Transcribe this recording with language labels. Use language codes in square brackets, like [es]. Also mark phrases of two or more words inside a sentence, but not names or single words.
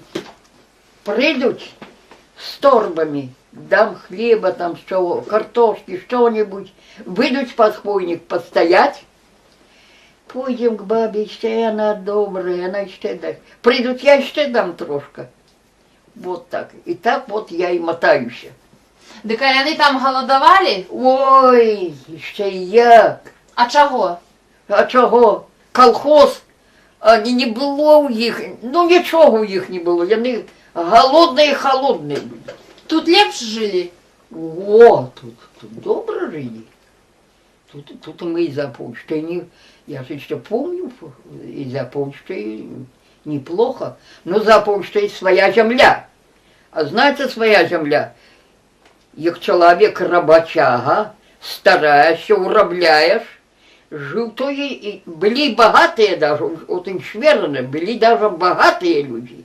[ru] Придут с торбами. Дам хлеба, там, что, картошки, что-нибудь. Выйдут под хвойник постоять. Пойдем к бабе, ще она добрая, она ще даст. Придут, я ще дам трошка. Вот так. И так вот я и мотаюсь. [uk] Так вони там голодували? Ой, ще як. А чого? А чого? Колхоз, не було у їх, ну нічого у їх не було. Вони голодні, холодні були. Тут лепше жили? О, тут добре жили. [ru] Тут мы из-за почты, я же еще помню, из-за почты неплохо, но за почтой своя земля. А знаете, своя земля? Як человек работяга, стараешься, урабляешь, жил, то и были богатые даже, вот им шверны, были даже богатые люди.